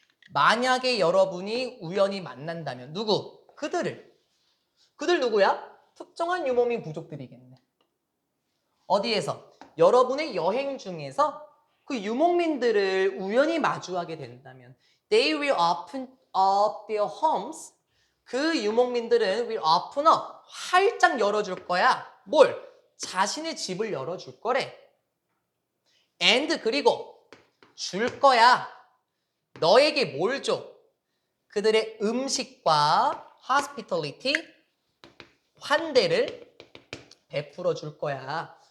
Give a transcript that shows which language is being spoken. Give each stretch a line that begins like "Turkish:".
Korean: 만약에 여러분이 우연히 만난다면 누구? 그들을. 그들 누구야? 특정한 유목민 부족들이겠네. 어디에서? 여러분의 여행 중에서 그 유목민들을 우연히 마주하게 된다면
English: They will open up their homes.
Korean: 그 유목민들은
English: will open up.
Korean: 활짝 열어줄 거야. 뭘? 자신의 집을 열어줄 거래. And 그리고 줄 거야. 너에게 뭘 줘? 그들의 음식과 hospitality, 환대를 베풀어 줄 거야.